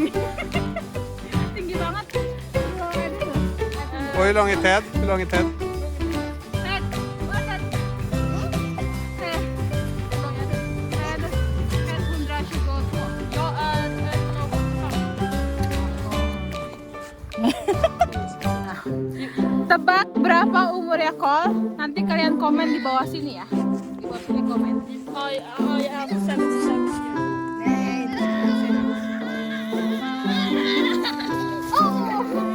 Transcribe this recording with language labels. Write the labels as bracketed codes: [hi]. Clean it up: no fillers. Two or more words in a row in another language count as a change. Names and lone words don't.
[id] Tinggi banget. [sv] Och hur lång är Ted? Hur lång är Ted? Ted, vad Ted? Ted, hur lång är du? Ted 122. Jag är 1,85. [id] Tebak berapa umurnya Kol? Nanti kalian komen di bawah sini ya. Di bawah sini komen. [en] I am 77 years.